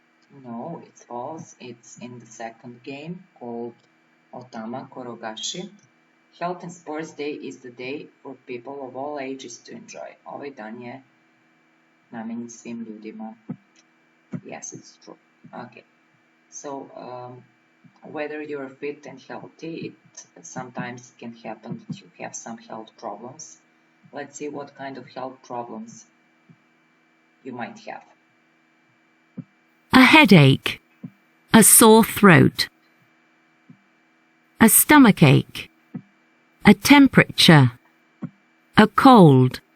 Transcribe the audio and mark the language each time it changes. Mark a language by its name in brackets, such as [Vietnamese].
[English] No, it's false. It's in the second game called Otama Korogashi. Health and Sports Day is the day for people of all ages to enjoy. [Serbian] Ovaj dan je namenjen svim ljudima. [English] Yes, it's true. Okay. So, whether you're fit and healthy, it sometimes can happen that you have some health problems. Let's see what kind of health problems you might have. A headache, a sore throat, a stomachache, a temperature, a cold.